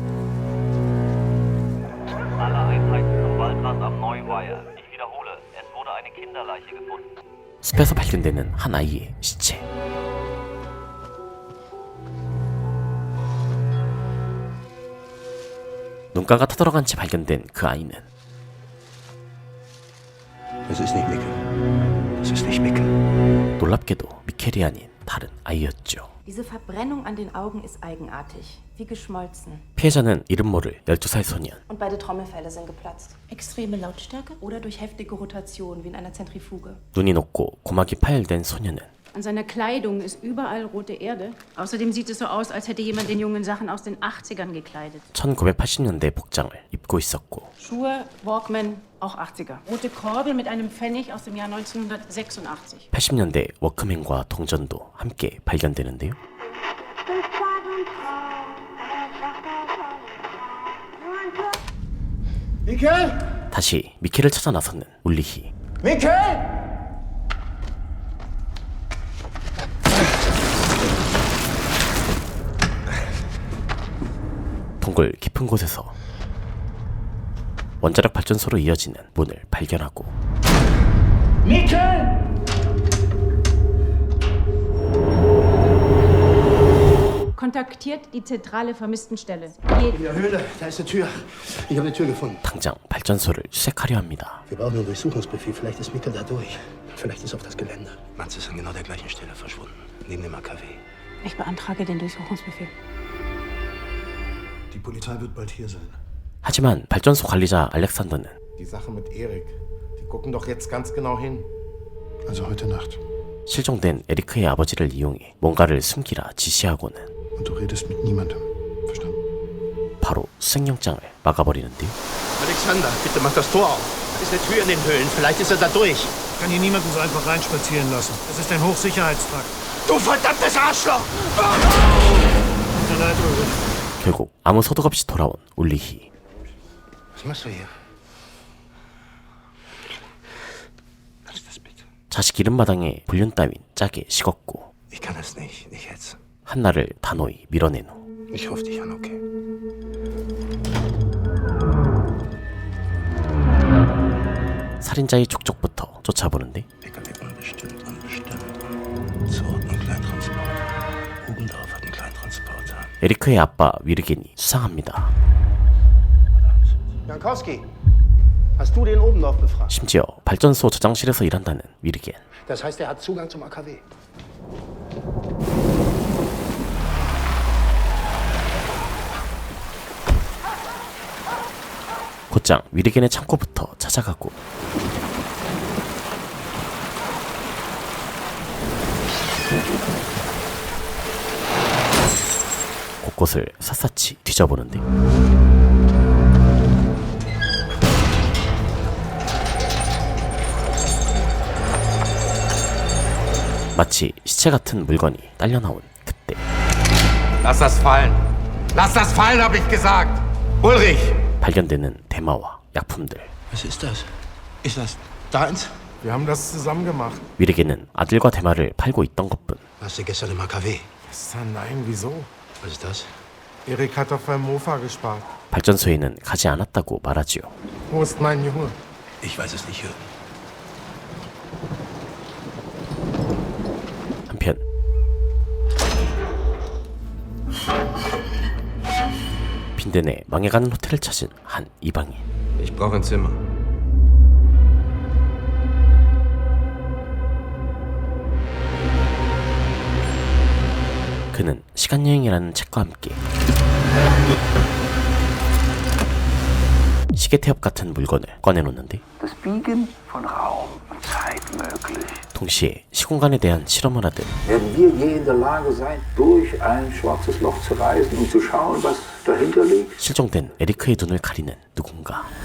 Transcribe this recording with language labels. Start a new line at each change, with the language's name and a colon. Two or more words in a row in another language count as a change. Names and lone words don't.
German: Alle Einheiten zum Waldrand am Neuweiher. Ich wiederhole, es wurde eine Kinderleiche gefunden.
Korean: 숲에서 발견되는 한 아이의 시체. 눈가가 터들어간 채 발견된 그 아이는
German: Das ist nicht Mikkel. Das ist nicht Mikkel.
Korean: 놀랍게도 미켈이 아닌 다른 아이였죠.
German: Diese Verbrennung an den Augen ist eigenartig, wie geschmolzen.
Korean: 피해자는 이름 모를 12살 소년.
German: Und beide Trommelfelle sind geplatzt. Extreme Lautstärke oder durch heftige Rotation wie in einer Zentrifuge.
Korean: 눈이 높고 고막이 파열된 소년은
German: An seiner Kleidung ist überall rote Erde. Außerdem sieht es so aus, als hätte jemand den Jungen Sachen aus den 80ern gekleidet.
Korean: 1980년대 복장을 입고 있었고
German: Schuhe, Walkman, auch 80er. Rote Kordel mit einem Pfennig aus dem Jahr 1986.
Korean: 80년대 워크맨과 동전도 함께 발견되는데요. Mikkel! 다시 미켈을 찾아 나서는 울리히. Mikkel! 동굴 깊은 곳에서 원자력 발전소로 이어지는 문을 발견하고
German: Mikkel! Kontaktiert die zentrale Vermisstenstelle. In der Höhle, da ist eine Tür. Ich habe eine Tür gefunden.
Korean: 당장 발전소를 수색하려 합니다.
German: Wir brauchen einen Durchsuchungsbefehl. Vielleicht ist Mikkel da durch. Vielleicht ist auf das Gelände. Mats ist an genau der gleichen Stelle verschwunden. Neben dem AKW. Ich beantrage den Durchsuchungsbefehl. Die Polizei wird bald hier sein.
Korean: 하지만 발전소 관리자 알렉산더는
German: Die Sache mit Erik, die gucken doch jetzt ganz genau hin. Also heute Nacht.
Korean: 실종된 에리크의 아버지를 이용해 뭔가를 숨기라 지시하고는
German: Und du redest mit niemandem. Verstanden?
Korean: 바로 수색영장을 막아버리는데요.
German: Alexander, bitte mach das Tor auf. Da ist eine Tür in den Höhlen. Vielleicht ist er da durch. Ich kann hier niemanden so einfach reinspazieren lassen. Das ist ein Hochsicherheitstrakt. Du verdammtes Arschloch! Tut mir leid, Ulrich.
Korean: 결국 아무 소득 없이 돌아온 울리히.
German: Was machst du hier? Was ist das bitte?
Korean: 자식 이름마당에 불륜 따윈 짜게 식었고
German: Ich kann das nicht. Nicht jetzt.
Korean: 한나를 단호히 밀어낸 후
German: Ich rufe dich an, okay?
Korean: 살인자의 족적부터 쫓아보는데
German: PKW unbestimmt, unbestimmt. Zurück ein Kleintransport. Hubendorf hat einen Kleintransporter.
Korean: 에리크의 아빠 위르겐이 수상합니다.
German: Jankowski, hast du den Obendorf befragt?
Korean: 심지어 발전소 저장실에서 일한다는 위르겐.
German: Das heißt, er hat Zugang zum AKW.
Korean: 곧장 위르겐의 창고부터 찾아가고 곳곳을 샅샅이 뒤져보는데 마치 시체 같은 물건이 딸려나온 그때
German: Lass das fallen! Lass das fallen, hab ich gesagt! Ulrich!
Korean: 발견되는 대마와 약품들.
German: Was ist das? Ist das deins? Wir haben das zusammen gemacht.
Korean: 윌에게는 아들과 대마를 팔고 있던 것뿐.
German: Warst du gestern im AKW? Gestern? Nein, wieso? Was ist das? Erik hat auf einem Mofa gespart.
Korean: 발전소에는 가지 않았다고 말하지요.
German: Wo ist mein Junge? Ich weiß es nicht, Jürgen.
Korean: 한편 빈덴의 망해가는 호텔을 찾은 한 이방인.
German: Ich brauche ein Zimmer.
Korean: 그는 시간여행이라는 책과 함께 시계태엽 같은 물건을 꺼내놓는데 동시에 시공간에 대한 실험을 하듯 실종된 에리크의 눈을 가리는 누군가.